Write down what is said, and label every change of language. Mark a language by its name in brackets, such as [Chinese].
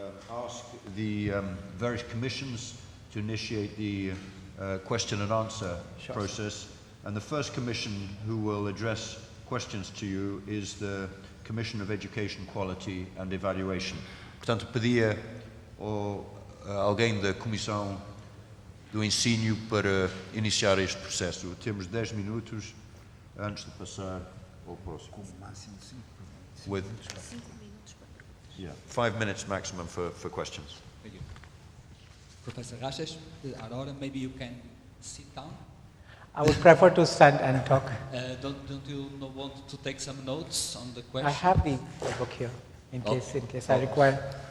[English] Ask the various commissions to initiate the question and answer process. And the first commission who will address questions to you is the Commission of Education, Quality and Evaluation. [Portuguese] Portanto, pedia alguém da Comissão do Ensino para iniciar este processo. Temos 10 minutos antes de passar ao próximo. Com máximo 5 minutos. [English] 5 minutes maximum for questions. Thank you. Professor Rajesh Arora, maybe you can sit down. I would prefer to stand and talk. Don't you want to take some notes on the question? I have the book here in case I require.